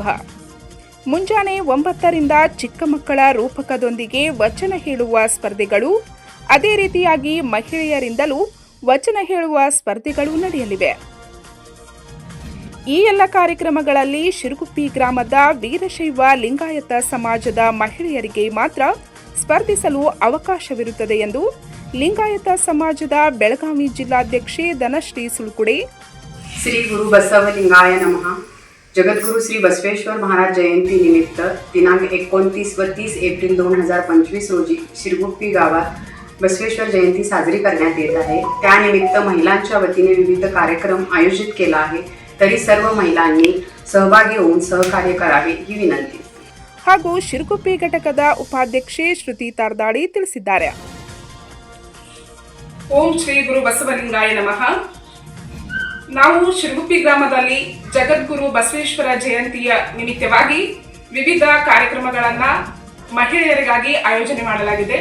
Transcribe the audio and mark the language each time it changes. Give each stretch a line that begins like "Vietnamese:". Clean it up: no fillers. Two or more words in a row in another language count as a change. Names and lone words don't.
Kannada: ಮುಂಜಾನೆ 9ರಿಂದ ಚಿಕ್ಕ ಮಕ್ಕಳ ರೂಪಕದೊಂದಿಗೆ ವಚನ ಹೇಳುವ ಸ್ಪರ್ಧೆಗಳು, ಅದೇ ರೀತಿಯಾಗಿ ಮಹಿಳೆಯರಿಂದಲೂ ವಚನ ಹೇಳುವ ಸ್ಪರ್ಧೆಗಳು ನಡೆಯಲಿವೆ. ಈ ಎಲ್ಲ ಕಾರ್ಯಕ್ರಮಗಳಲ್ಲಿ ಶಿರಗುಪ್ಪಿ ಗ್ರಾಮದ ವೀರಶೈವ ಲಿಂಗಾಯತ ಸಮಾಜದ ಮಹಿಳೆಯರಿಗೆ ಮಾತ್ರ ಸ್ಪರ್ಧಿಸಲು ಅವಕಾಶವಿರುತ್ತದೆ ಎಂದು ಲಿಂಗಾಯತ ಸಮಾಜದ ಬೆಳಗಾವಿ ಜಿಲ್ಲಾಧ್ಯಕ್ಷೆ ಧನಶ್ರೀ ಸುಳ್ಕುಡೆ.
Sanskrit: श्री गुरु बसवलिंगाय नमः.
Marathi: जगद्गुरु श्री बसवेश्वर महाराज जयंती निमित्त दिनांक 29 व 30 एप्रिल 2025 रोजी शिरगुप्पी गावात बसवेश्वर जयंती साजरी करण्यात येत आहे. त्यानिमित्त महिलांच्या वतीने विविध कार्यक्रम आयोजित केला आहे. तरी सर्व महिलांनी सहभागी होऊन सहकार्य करावे ही विनंती.
Kannada: ಹಾಗೂ ಶಿರಗುಪ್ಪಿ ಘಟಕದ ಉಪಾಧ್ಯಕ್ಷೆ ಶ್ರುತಿ ತಾರ್ದಾಳಿ ತಿಳಿಸಿದ್ದಾರೆ.
Sanskrit: ಓಂ ಶ್ರೀ ಗುರು ಬಸವಲಿಂಗಾಯ ನಮಃ.
Kannada: ನಾವು ಶಿರಗುಪ್ಪಿ ಗ್ರಾಮದಲ್ಲಿ ಜಗದ್ಗುರು ಬಸವೇಶ್ವರ ಜಯಂತಿಯ ನಿಮಿತ್ತವಾಗಿ ವಿವಿಧ ಕಾರ್ಯಕ್ರಮಗಳನ್ನು ಮಹಿಳೆಯರಿಗಾಗಿ ಆಯೋಜನೆ ಮಾಡಲಾಗಿದೆ.